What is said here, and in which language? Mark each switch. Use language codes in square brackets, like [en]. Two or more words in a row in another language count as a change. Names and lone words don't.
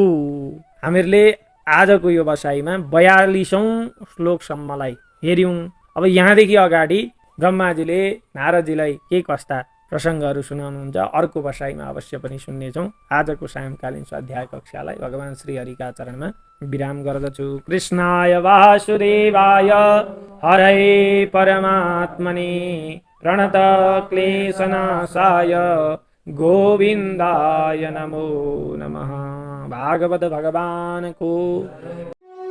[ne] हामीहरूले आजको यो बसाइमा 42औं श्लोकसम्मलाई हेर्यौं। अब यहाँदेखि अगाडि ब्रह्माजीले नारदजीलाई के कस्ता प्रसङ्गहरू सुनाउनुहुन्छ अर्को बसाइमा अवश्य पनि सुन्नेछौँ। आजको सायंकालीन स्वाध्याय कक्षालाई भगवान श्री हरिका चरणमा विराम गर्दछु। [sa] कृष्णाय वासुदेवाय हरे परमात्मने प्रणत क्लेशनाशाय गोविन्दाय नमो नमः। [ne] भागवत भगवान को